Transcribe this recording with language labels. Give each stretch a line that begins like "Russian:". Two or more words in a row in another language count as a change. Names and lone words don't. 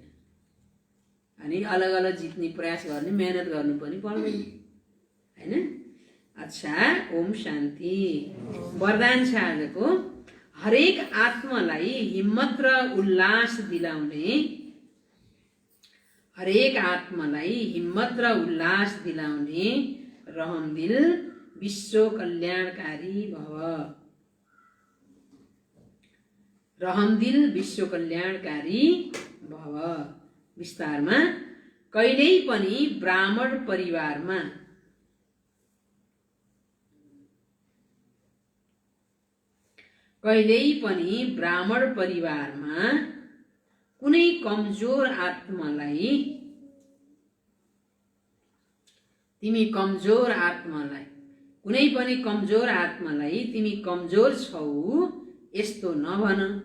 Nepali: अनि अलग अलग जित्ने प्रयास गर्ने, मेहनत गर्नु पनि पर्दैन, हैन? अच्छा, ओम शान्ति। वरदान छ आजको। हरेक आत्मालाई हिम्मत र उल्लास दिलाउने, हरेक आत्मालाई हिम्मत र उल्लास दिलाउने रहमदिल विश्व कल्याणकारी भव। रहमदिल विश्व कल्याणकारी भव। विस्तारमा, कहिल्यै पनि ब्राह्मण परिवारमा कुनै कमजोर आत्मालाई तिमी कमजोर छौ यस्तो नभन।